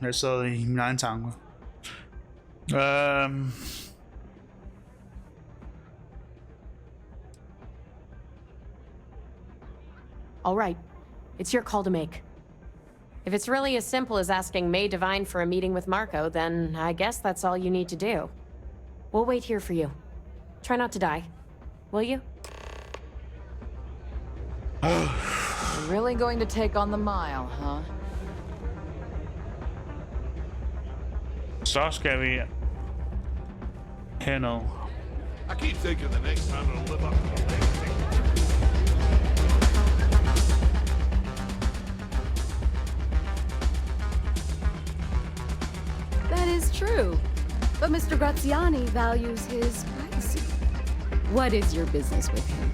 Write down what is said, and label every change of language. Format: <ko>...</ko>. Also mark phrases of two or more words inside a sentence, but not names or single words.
<da>Jeg sad i mine egne tanker.</da> <en>All right. It's your call to make. If it's really as simple as asking May Divine for a meeting with Marco, then I guess that's all you need to do. We'll wait here for you. Try not to die. Will you? You're really going to take on the mile, huh?</en> <da>Så skal vi herned.</da> <en>I keep thinking the next time it'll live up to the next thing. That is true. But Mr. Graziani values his privacy. What is your business with him?</en>